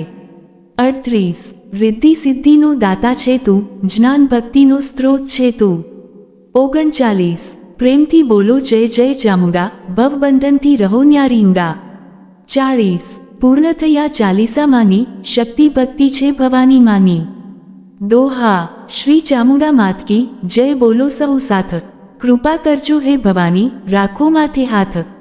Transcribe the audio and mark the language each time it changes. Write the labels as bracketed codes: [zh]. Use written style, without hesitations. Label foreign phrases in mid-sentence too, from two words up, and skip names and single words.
[gu] 38 રિદ્ધિ સિદ્ધિનો દાતા છે તું, જ્ઞાન ભક્તિનો સ્ત્રોત છે તું। 39 પ્રેમથી બોલો જય જય ચામુંડા, ભવબંધનથી રહો ન્યારી ઊંડા। 40 પૂર્ણ થયા ચાલીસામાંની, શક્તિ ભક્તિ છે ભવાની માની। दोहा। શ્રી ચામુંડા માત કી જય બોલો સહુ સાથ, કૃપા કરજો હે ભવાની, રાખો માથે હાથ।